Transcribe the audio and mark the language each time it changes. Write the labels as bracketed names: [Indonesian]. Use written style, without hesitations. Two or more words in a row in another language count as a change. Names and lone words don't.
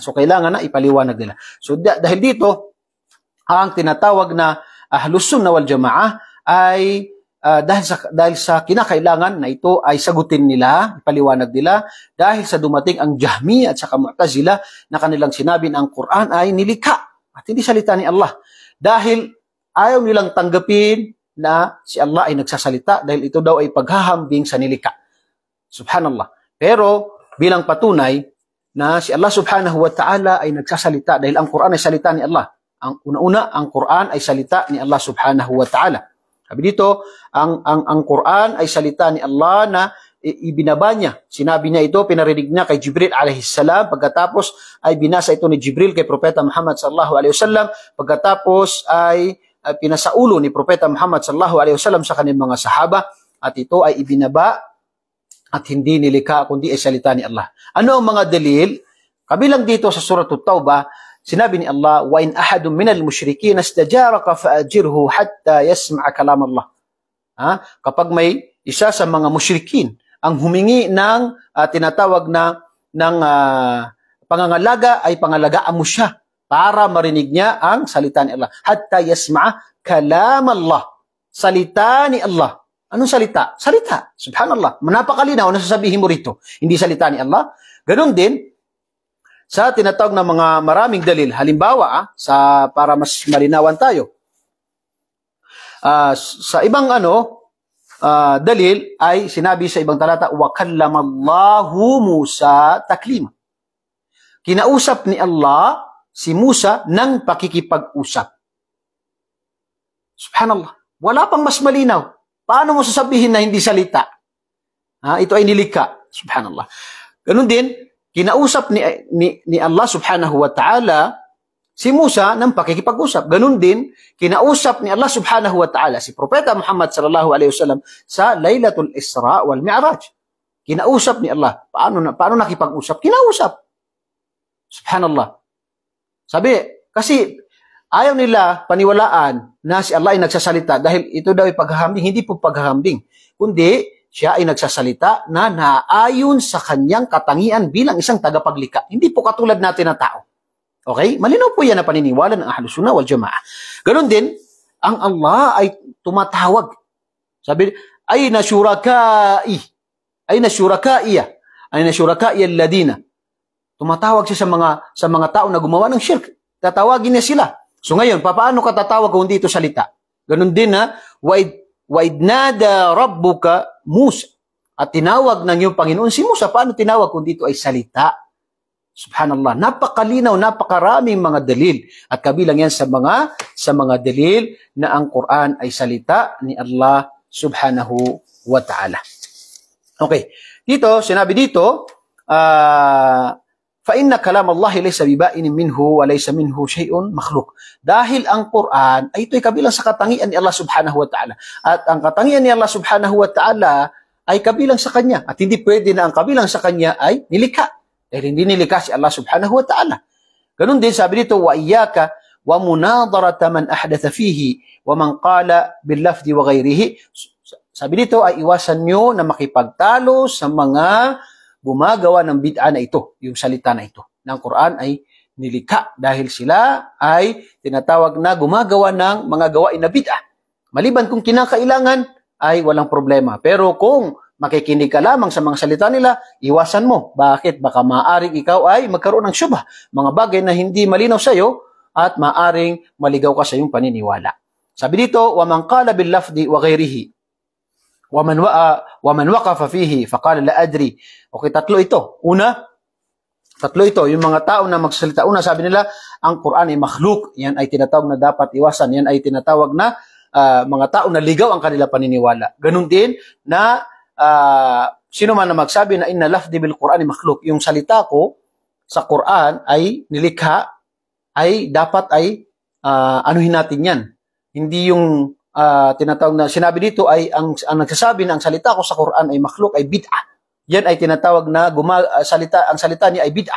[Filipino] So kailangan na ipaliwanag nila. So dahil dito, ang tinatawag na Ahlus Sunnah wal Jamaah ay dahil sa kinakailangan na ito ay sagutin nila, ipaliwanag nila, dahil sa dumating ang Jahmiyah at saka Mu'tazila na kanilang sinabi na ang Quran ay nilikha at hindi salita ni Allah. Dahil ayaw nilang tanggapin na si Allah ay nagsasalita dahil ito daw ay paghahambing sa nilikha. Subhanallah. Pero bilang patunay na si Allah [Arabic] سبحانه وتعالى [Filipino] ay nagsasalita dahil ang Quran ay salita ni Allah. Ang una-una, ang Quran ay salita ni Allah [Arabic] سبحانه وتعالى. [Filipino] Sabi dito, ang Quran ay salita ni Allah na ibinaba niya. Sinabi niya ito, pinarinig niya kay Jibril alaihissalam. Pagkatapos ay binasa ito ni Jibril kay Propeta Muhammad [Arabic] صلى الله عليه وسلم. [Filipino] Pagkatapos ay pinasaulo ni Propeta Muhammad [Arabic] صلى الله عليه وسلم [Filipino] sa kanyang mga sahaba. At ito ay ibinaba at hindi nilikha kundi ay salita ni Allah. Ano ang mga dalil? Kabilang dito sa Surah At-Tawbah, sinabi ni Allah, [Arabic] وَإِنْ أَحَدٌ مِنَ الْمُشْرِكِينَ اسْتَجَارَكَ فَأَجِرْهُ حَتَّى يَسْمَعَ كَلَامَ اللَّهِ. [Filipino] Kapag may isa sa mga musyrikin ang humingi ng tinatawag na ng pangangalaga, ay pangalagaan mo siya para marinig niya ang salita ni Allah. [Arabic] حتى يسمع كلام الله. [Filipino] Salita ni Allah. Anong salita? Salita. Subhanallah. Napakalinaw na sasabihin mo rito. Hindi salita ni Allah. Ganon din sa tinatawag na mga maraming dalil. Halimbawa, para mas malinawan tayo. Sa ibang dalil ay sinabi sa ibang talata, [Arabic] وكلم الله موسى تكليما. [Filipino] Kinausap ni Allah si Musa ng pakikipag-usap. Subhanallah. Wala pang mas malinaw. Paano mo sasabihin na hindi salita? Ito ay nilikha. Subhanallah. Ganun din, kinausap ni Allah [Arabic] سبحانه وتعالى [Filipino] si Musa ng pakikipag-usap. Ganun din, kinausap ni Allah [Arabic] سبحانه وتعالى [Filipino] si Propeta Muhammad [Arabic] صلى الله عليه وسلم [Filipino] sa Laylatul Isra wal Mi'raj. Kinausap ni Allah. Paano nakipag-usap? Kinausap. Subhanallah. Sabi, kasi ayaw nila paniwalaan na si Allah ay nagsasalita dahil ito daw ay paghahambing. Hindi po paghahambing, kundi siya ay nagsasalita na naayon sa kanyang katangian bilang isang tagapaglikha. Hindi po katulad natin na tao. Okay? Malinaw po yan na paniniwala ng Ahlus Sunnah wal Jamaah. Ganon din, ang Allah ay tumatawag. Sabi, [Arabic] أين شركائي؟ أين شركائي? أين شركائي الذين? [Filipino] Tumatawag siya sa mga tao na gumawa ng shirk. Tatawagin niya sila. So ngayon, paano ka tatawag kung hindi ito salita? Ganon din na, [Arabic] وَإِذْ نَادَى رَبُّكَ Musa. [Filipino] At tinawag ng iyong Panginoon si Musa. Paano tinawag kung dito ay salita? Subhanallah. Napakalinaw, napakaraming mga dalil. At kabilang yan sa mga dalil na ang Quran ay salita ni Allah [Arabic] سبحانه وتعالى. [Filipino] Okay. Dito, sinabi dito, [Arabic] فَإِنَّ كَلَامَ اللَّهِ لَيْسَ بِبَائِنٍ مِنْهُ وَلَيْسَ مِنْهُ شَيْءٌ مَخْلُوق. [Filipino] Dahil ang Quran ay ito'y kabilang sa katangian ni Allah [Arabic] سبحانه وتعالى. [Filipino] At ang katangian ni Allah [Arabic] سبحانه وتعالى [Filipino] ay kabilang sa Kanya. At hindi pwede na ang kabilang sa Kanya ay nilikha. Dahil hindi nilikha si Allah [Arabic] سبحانه وتعالى. [Filipino] Ganun din sabi dito, [Arabic] وَإِيَّاكَ وَمُنَاظَرَةَ مَنْ أَحْدَثَ فِيهِ وَمَنْ قَالَ بِاللَّفْظِ وَغَيْرِهِ. [Filipino] Sabi dito ay iwasan nyo na makipagtalo sa mga gumagawa ng bid'a na ito, yung salita na ito. Ng Quran ay nilikha dahil sila ay tinatawag na gumagawa ng mga gawain na bid'a. Maliban kung kinakailangan ay walang problema. Pero kung makikinig ka lamang sa mga salita nila, iwasan mo. Bakit? Baka maaring ikaw ay magkaroon ng syubha. Mga bagay na hindi malinaw sa iyo at maaring maligaw ka sa iyong paniniwala. Sabi dito, [Arabic] وَمَنْ قَالَ بِاللَّفْظِ وَغَيْرِهِ وَمَنْ وَقَفَ فِيهِ فَقَالَ لَا أَدْرِي. [Filipino] Okay, tatlo ito. Tatlo ito. Yung mga tao na magsasalita. Una, sabi nila, ang Quran ay makhluk. Yan ay tinatawag na dapat iwasan. Yan ay tinatawag na mga tao na ligaw ang kanila paniniwala. Ganun din na sino man na magsabi na [Arabic] إن لفظي بالقرآن [Filipino] ay makhluk. Yung salita ko sa Quran ay nilikha, ay dapat ay anuhin natin yan. Hindi yung tinatawag na sinabi dito ay ang nagsasabi na ang salita ko sa Quran ay makhluk, ay bid'ah. Yan ay tinatawag na ang salita niya ay bid'ah.